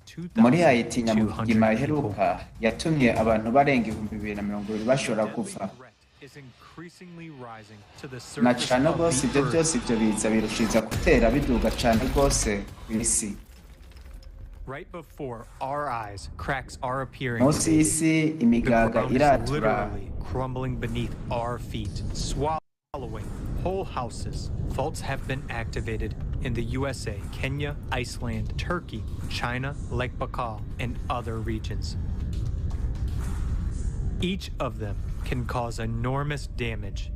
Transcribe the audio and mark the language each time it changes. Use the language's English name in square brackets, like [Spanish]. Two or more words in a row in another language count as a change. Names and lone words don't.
[Rundi] Muri Haiti 2,200 nyamugigima [English] people. [Rundi] iheruka yatumye abantu barenga 2020 bashobora gupfa. [English] Is increasingly rising to the [Rundi] Na [English] surface [Rundi] cane [English] of [Rundi] gose [English] the [Rundi] ivyo [English] earth. [Rundi] byose ivyo biza birushiriza gutera biduga cane gose kw'isi. [English] Right before our eyes, cracks are appearing. [Rundi] Munsi y'isi [English] The [Rundi] imigaga [English] ground is [Rundi] iratura. [English] literally crumbling beneath our feet, swallowing whole houses. Faults have been activated in the USA, Kenya, Iceland, Turkey, China, Lake Baikal, and other regions. Each of them can cause enormous damage.